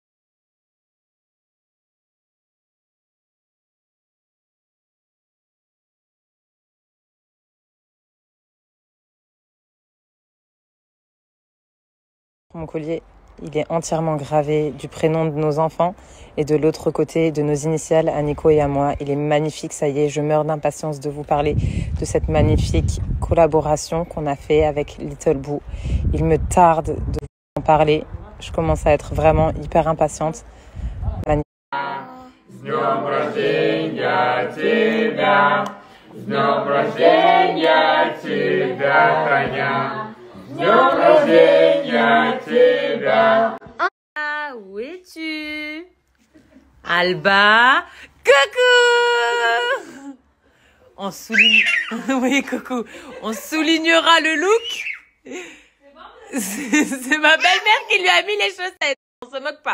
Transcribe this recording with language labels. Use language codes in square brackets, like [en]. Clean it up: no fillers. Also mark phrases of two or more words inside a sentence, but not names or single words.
[fr] Mon collier, il est entièrement gravé du prénom de nos enfants et de l'autre côté de nos initiales à Nico et à moi. Il est magnifique, ça y est, je meurs d'impatience de vous parler de cette magnifique collaboration qu'on a fait avec Little Boo. Il me tarde de vous en parler. Je commence à être vraiment hyper impatiente. [ru] С днем рождения тебя, с днем рождения тебя, Таня. С днем рождения тебя. [fr] Ah, où es-tu? Alba, coucou! On souligne... Oui, coucou. On soulignera le look. C'est ma belle-mère qui lui a mis les chaussettes.